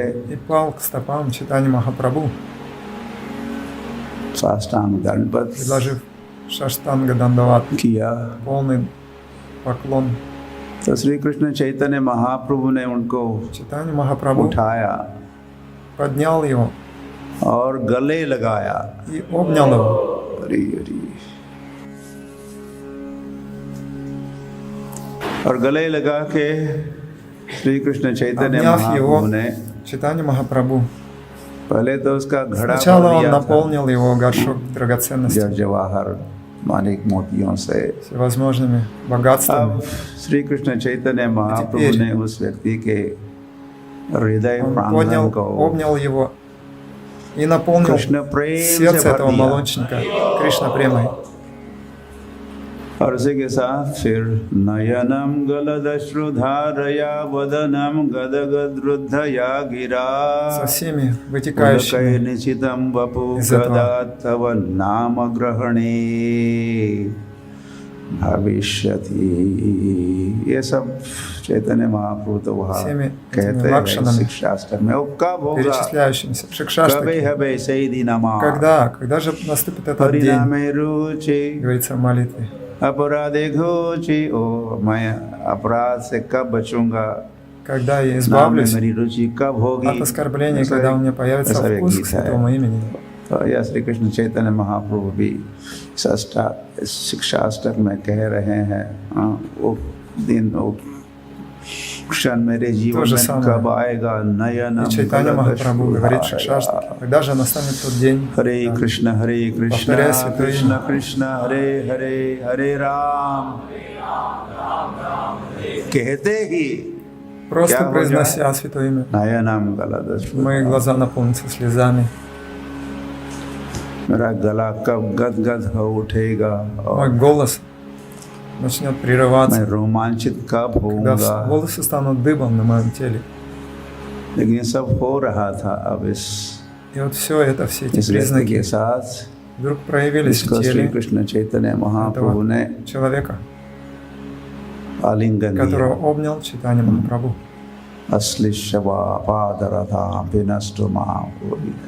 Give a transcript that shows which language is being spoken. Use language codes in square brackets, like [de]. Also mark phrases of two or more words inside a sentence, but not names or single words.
[ru] и пал к стопам Чайтаньи Махапрабху, [hi] साष्टांग दंडवत [ru] предложив Шаштанга Дандават, [hi] किया। [ru] полный поклон. [hi] तो श्री कृष्ण चैतन्य महाप्रभु ने उनको [ru] Чайтанья Махапрабху [hi] उठाया [ru] поднял его [hi] और गले लगाया। [ru] и обнял его. [hi] हरि हरि। और गले लगा के श्री कृष्ण चैतन्य [ru] Обняв [hi] महाप्रभु [ru] его, [hi] ने [ru] Чайтанья Махапрабху [hi] पहले तो उसका घड़ा [ru] сначала [hi] भर [ru] он [hi] दिया था [ru] наполнил его горшок драгоценностей, [hi] जवाहर मानिक मोतियों से। [ru] всевозможными богатствами. [hi] अब श्री कृष्ण चैतन्य महाप्रभु ने उस व्यक्ति के हृदय [ru] Он [hi] प्रांगण को [ru] обнял его и наполнил [hi] कृष्ण प्रेम से [ru] сердце [hi] भर [ru] этого [hi] दिया। [ru] молочника Кришна премой. [hi] और उसी के साथ फिर [sa] नयनम गलदश्रुधारया वदनम गदगद्रुद्धया गिरा [ru] Со всеми вытекающими [sa] निचितम वपु [ru] из этого. [sa] गदा तव नाम ग्रहणे भविष्यति। [hi] ये सब चैतन्य महाप्रभु तो वहाँ [ru] всеми [hi] कहते [ru] этими [hi] हैं [ru] лакшанами, [hi] शिक्षाष्टक में। वो कब होगा? [ru] перечисляющимися в [bn] কবে [ru] Шикшаштаке. [bn] হবে সহী দিনমা [ru] Когда же наступит этот день, [bn] পরিণামে রুচি [ru] говорится в молитве. [bn] অপরাধে ঘোচি। [hi] ओ मैं अपराध से कब बचूंगा? [ru] Когда я [hi] नाम में [ru] избавлюсь [hi] मेरी रुचि कब होगी? [ru] от оскорбления, когда у меня появится [hi] ऐसा एक [ru] вкус [hi] गीत [ru] к [hi] है। [ru] святому имени. [hi] तो यह श्री कृष्ण चैतन्य महाप्रभु भी इस शिक्षाष्टक में कह रहे हैं, वो दिन वो क्षण मेरे जीवन [ru] То же [hi] में [ru] самое. [hi] कब आएगा? नयनम [ru] И Чайтанья Махапрабху говорит в Шикшаштаке, когда же настанет тот день, [hi] हरे कृष्ण [ru] повторяя святое [hi] कृष्ण [ru] имя. [hi] कृष्ण हरे हरे हरे राम कहते ही [ru] просто [hi] क्या हो [ru] произнося святое имя, [sa] नयनम गलदश्रु। [ru] мои глаза наполнятся слезами, [hi] मेरा गला कब गदगद हो उठेगा [ru] мой [hi] और [ru] голос начнет [hi] मैं [ru] прерываться, [hi] रोमांचित कब [ru] когда [hi] होऊंगा? [ru] волосы станут дыбом на моем теле. [hi] लेकिन ये सब हो रहा था अब इस [ru] И вот все это, все эти [hi] व्यक्ति के [ru] признаки [hi] साथ, [ru] вдруг проявились [hi] इसको [ru] в [hi] श्री [ru] теле [hi] कृष्ण चैतन्य महाप्रभु ने [ru] человека, [hi] आलिंगन दिया। [ru] которого обнял Чайтанья Махапрабху. [sa] अश्लिष्यवा पादरथा विनष्टु मां [hi] बोली है।